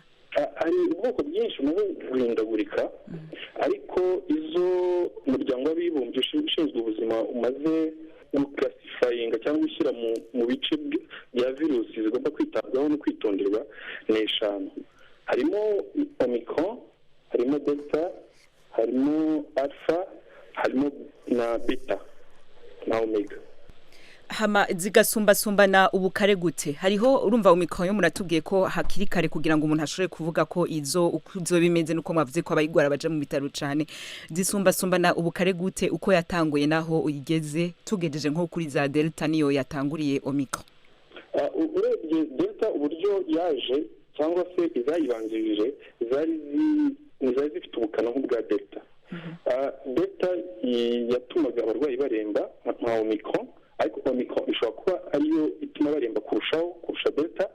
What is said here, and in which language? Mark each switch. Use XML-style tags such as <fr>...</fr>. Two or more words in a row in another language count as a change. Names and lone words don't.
<rn>Hari ubwoko bwinshi bumaze guhindagurika, ariko izo umuryango w'abibumbye ushinzwe ubuzima umaze guclassifyinga cyangwa gushyira mu bice bya virusi zigomba kwitabwaho no kwitonderwa ni 5. Harimo Omicron, harimo Delta, harimo Alpha, harimo na Beta na Omega. Hama zigasumbasumbana ubukare gute? Hariho urumva Omicron yo muratubwiye ko hakiri kare kugira ngo umuntu ashobore kuvuga ko izo bimeze nuko mwavuze ko abayigwara baje mu bitaro cyane. Zisumbasumbana ubukare gute uko yatanguye naho uyigeze, tugejeje nko kuri za Delta niyo yatanguriye Omicron? Urebye Delta uburyo yaje cyangwa se izayibanjirije zari zifite ubukana nk'ubwa Delta. Delta yatumaga abarwayi baremba nka Omicron, ariko Omicron ishobora kuba ariyo ituma baremba kurusha Delta.</rn>